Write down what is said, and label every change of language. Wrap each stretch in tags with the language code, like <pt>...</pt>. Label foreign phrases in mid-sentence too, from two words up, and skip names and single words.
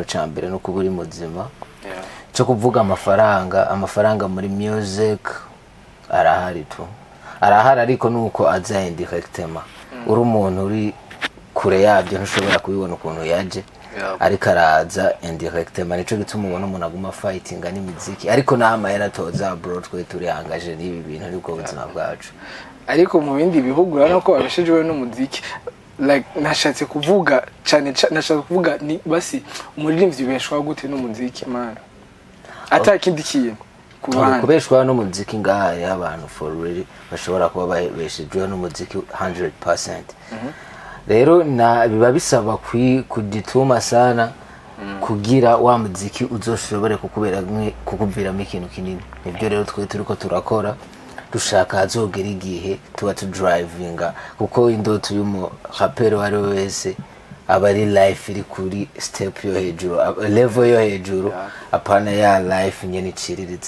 <rn>cyambere no kuburi muzima cyo kuvuga amafaranga muri music arahari ariko nuko aza indirectement uri umuntu uri kure yabyo ntushobora kubibona ukuntu yaje ariko araza indirectement nico gituma ubona umuntu aguma fightinga n'imiziki ariko nta mahera toza bro twe turi angaje n'ibi bintu ariko ubuzima bwacu ariko mu bindi bihugu urabona ko babeshejwe n'umuziki like nashatse kuvuga cyane nashatse kuvuga ni basi umuririmbyi beshwa gute n'umuziki man atakindi kintu kubeshwa n'umuziki ngaha y'abantu</rn> <en>for really</en> <rn>bashobora kuba babeshejwe n'umuziki 100%. Rero biba bisaba kudituma sana kugira wa muziki uzoshobore kukuviramo ikintu kinini. Nibyo rero twe turiko turakora dushaka hazogera igihe tuba drivinga kuko indoto y'umu rapper wari wese abari life iri kuri step yo hejuru level yo hejuru apana ya life nyene iciriritse.</rn>